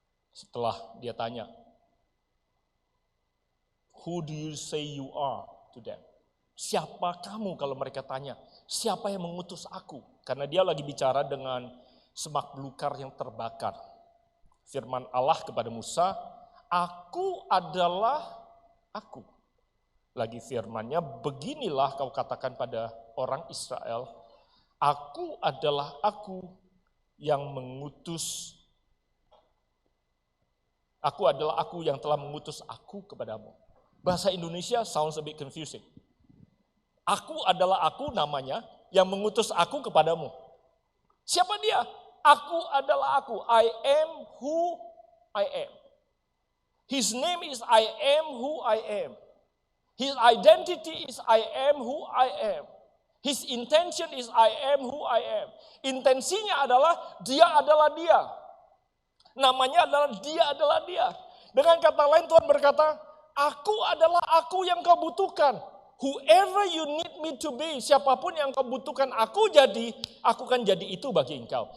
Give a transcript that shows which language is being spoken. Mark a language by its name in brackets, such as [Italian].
[Indonesian] Setelah dia tanya, [English] who do you say you are to them? [Indonesian] Siapa kamu kalau mereka tanya, siapa yang mengutus aku? Karena dia lagi bicara dengan semak belukar yang terbakar. Firman Allah kepada Musa, aku adalah aku. Lagi firmannya, beginilah kau katakan pada orang Israel, aku adalah aku yang mengutus. Aku adalah aku yang telah mengutus aku kepadamu. Bahasa Indonesia [English] sounds a bit confusing. [Indonesian] Aku adalah aku namanya yang mengutus aku kepadamu. Siapa dia? Aku adalah aku. [English] I am who I am. His name is I am who I am. His identity is I am who I am. His intention is I am who I am. [Indonesian] Intensinya adalah dia adalah dia. Namanya adalah dia. Dengan kata lain Tuhan berkata, aku adalah aku yang kau butuhkan. [English] Whoever you need me to be, [Indonesian] siapapun yang kau butuhkan aku jadi, aku akan jadi itu bagi engkau.